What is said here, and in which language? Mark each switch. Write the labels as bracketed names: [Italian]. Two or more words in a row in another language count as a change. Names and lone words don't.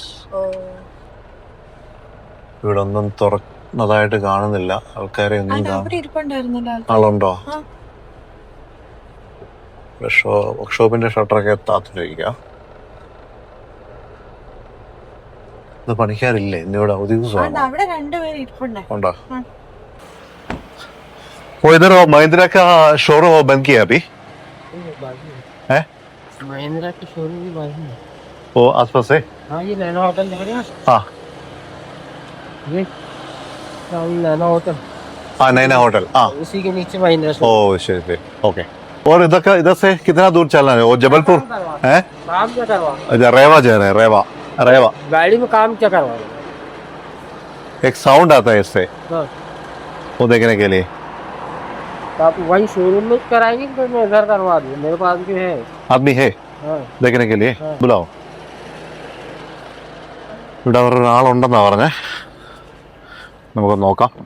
[Malayalam] ഇവിടെ ഒന്നും തുറന്നതായിട്ട് കാണുന്നില്ല. ആൾക്കാരെ ആളുണ്ടോ? വർക്ക്ഷോപ്പിന്റെ ഷട്ടറൊക്കെ താത്തിരിക്കുക. ഇത് പണിക്കാരില്ലേ ഇന്നിവിടെ? ഉണ്ടോ? [Hindi] इधर महिंद्रा का शोरूम बंद किया अभी है? महिंद्रा की शोरूम भी बंद है। वो आसपास है? हाँ, ये नैना होटल देख रहे हैं? हाँ, ये नैना होटल। हाँ, नैना होटल। हाँ, उसी के नीचे महिंद्रा ओ शരി, ओके. और इधर से कितना दूर चलना है? वो जबलपुर है? काम क्या करवा? अच्छा, रेवा जा रहे हैं. रेवा गाड़ी में काम क्या करवा? एक साउंड आता है इससे, हाँ। वो देखने के लिए. तो आप वही शोरूम में कराएंगे तो मैं इधर करवा दूँ, मेरे पास भी है. आदमी है हाँ. देखने के लिए? हाँ. बुलाओ. [Malayalam] ഇവിടെ ഒരാളുണ്ടെന്നാ പറഞ്ഞേ. നമുക്ക് നോക്കാം.